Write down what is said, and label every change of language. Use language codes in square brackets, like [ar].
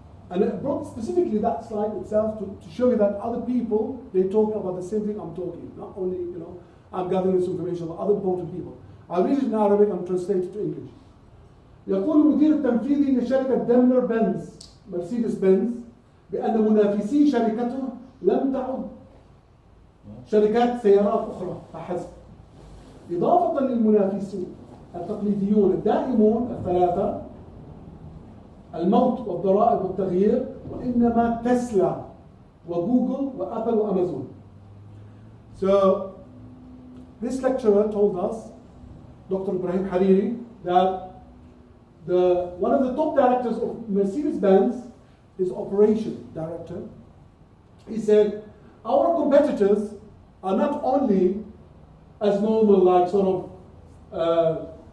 [en] And I brought specifically that slide itself to show you that other people, they talk about the same thing I'm talking. Not only, I'm gathering this information about other important people. I'll read it in Arabic and translate it to English. [ar] يقول المدير التنفيذي لشركة ديملر بنز مرسيدس بنز بأن منافسي شركته لم تعد شركات سيارات أخرى فحسب. إضافة للمنافسين التقليديون الدائمون الثلاثة، الموت والضرائب والتغيير، وإنما تسلا وجوجل وأبل وأمازون. [en] So this lecturer told us, Dr. Ibrahim Hariri, that one of the top directors of Mercedes-Benz is operation director. He said, our competitors are not only as normal, like sort of